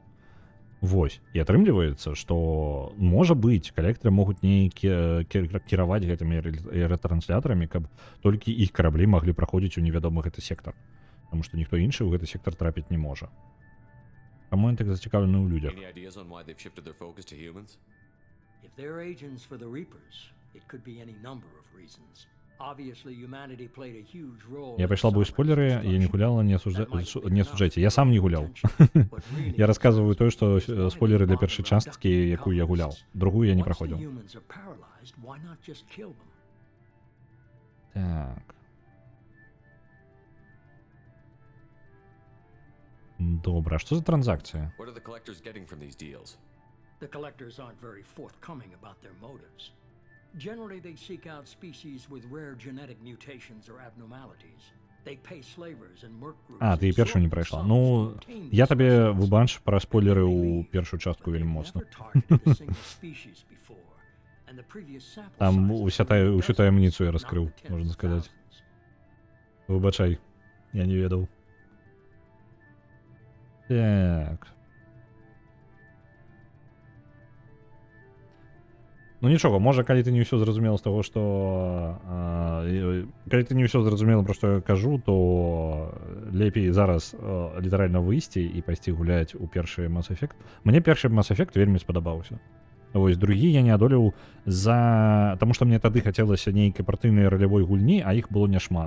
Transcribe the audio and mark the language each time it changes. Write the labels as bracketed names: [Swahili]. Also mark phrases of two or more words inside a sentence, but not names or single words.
[Belarusian] Вось. І атрымліваецца, што, можа быць, калектары могуць не кіраваць гэтымі ретранслятарамі, каб толькі іх караблі маглі праходзіць у невядомы гэты сектар. Таму што ніхто іншы ў гэты сектар трапіць не можа. Таму ён так зацікаўлены ў людзях. [English] Any ideas on why they've shifted their focus to humans? If they're agents for the Reapers, it could be any number of reasons. Obviously, humanity played a huge role. [Belarusian] Я пайшла бы ў спойлеры, я не гуляла, не асуджайце. Я сам не гуляў. Я расказваю тое, што спойлеры для першай часткі, якую я гуляў. Другую я не праходзіў. Так. Добра, а што за транзакцыя? [English] What are the collectors getting from these deals? The collectors aren't very forthcoming about their motives. Generally, they seek out species with rare genetic mutations or abnormalities. They pay slavers and merc groups. [Ukrainian] А, ти першу не пройшла. Ну, я тобі вибач про спойлери у першу частку [Belarusian] вельми моцно. [Ukrainian] Там усю таємницю я розкрив, можна сказати. Вибачай, я не ведав. [Belarusian] Так. Ну нічого, може, калі ти не ўсё зразумела з таго, што... Калі ты не ўсё зразумела, пра што я кажу, то лепей зараз літаральна выйсці і пайсці гуляць у першы Mass Effect. Мне першы Mass Effect вельмі спадабаўся. Вось, другі я не адолеў за... Таму што мне тады хацелася нейкай партыйнай ролевой гульні, а іх было няшмат.